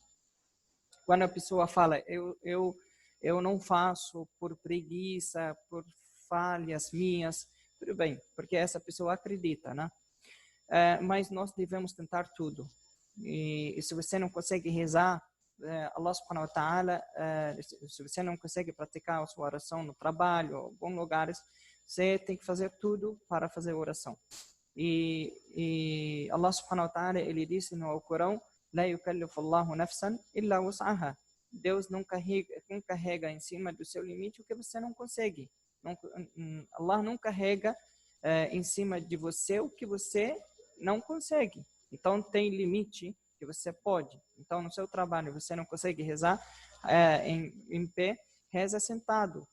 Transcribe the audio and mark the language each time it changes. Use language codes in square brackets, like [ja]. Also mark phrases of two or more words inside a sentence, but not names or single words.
[pt] Quando a pessoa fala: eu não faço por preguiça, por falhas minhas, tudo bem, porque essa pessoa acredita, né? Mas nós devemos tentar tudo. E se você não consegue rezar, [ar] Allah سبحانه وتعالى, [pt] se você não consegue praticar a sua oração no trabalho, em alguns lugares, você tem que fazer tudo para fazer oração. [ar] E Allah سبحانه وتعالى, [pt] ele disse no Alcorão: [ar] لا يكلف الله نفسا إلا وسعها. [pt] Deus não carrega em cima do seu limite o que você não consegue. Allah não carrega em cima de você o que você não consegue. Então tem limite que você pode. Então no seu trabalho você não consegue rezar em pé, reza sentado.